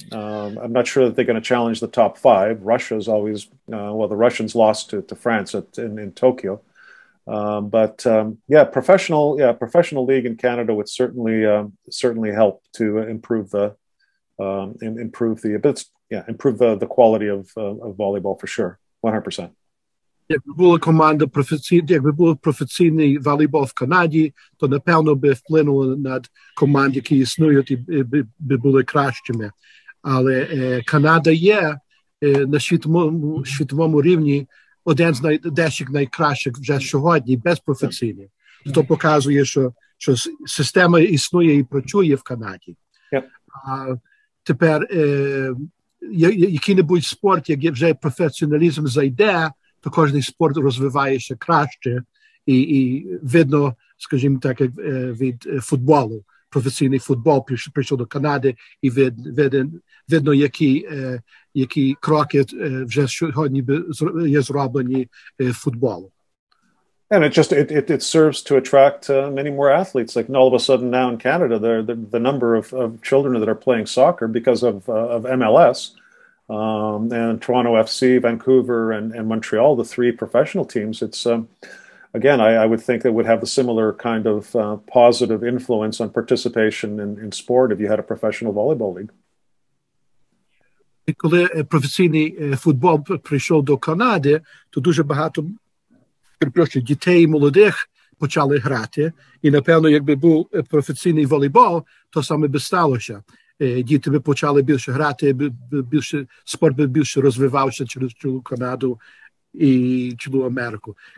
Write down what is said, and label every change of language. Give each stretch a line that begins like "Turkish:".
English: I'm not sure that they're going to challenge the top 5. Russia's always, the Russians lost to France in Tokyo. Professional league in Canada would certainly help to improve the quality of volleyball for sure, 100%.
Ukrainian: Якби була команда професійна, якби був професійний волейбол в Канаді, то напевно би вплинуло на команд, які існують, і би були кращими. Але Канада є на світовому рівні один з деяких найкращих вже сьогодні, без професійних. То показує, що система існує і працює в Канаді.
English: Yep.
Ukrainian: Тепер який-небудь спорт, як вже професіоналізм зайде, то кожний спорт розвивається краще, і видно, скажімо так, як від футболу. Професійний футбол прийшов до Канади, і видно, які кроки вже сьогодні є зроблені футболу.
English: And it serves to attract many more athletes. Like all of a sudden now in Canada, the number of children that are playing soccer because of MLS, and Toronto FC, Vancouver, and Montreal, the 3 professional teams. It's again, I would think it would have a similar kind of positive influence on participation in sport if you had a professional volleyball league.
Ukrainian: Коли професійний футбол прийшов до Канади, то дуже багато дітей і молодих почали грати. І, напевно, якби був професійний волейбол, то саме би сталося. Діти би почали більше грати, спорт би більше розвивався через цілу Канаду і цілу Америку.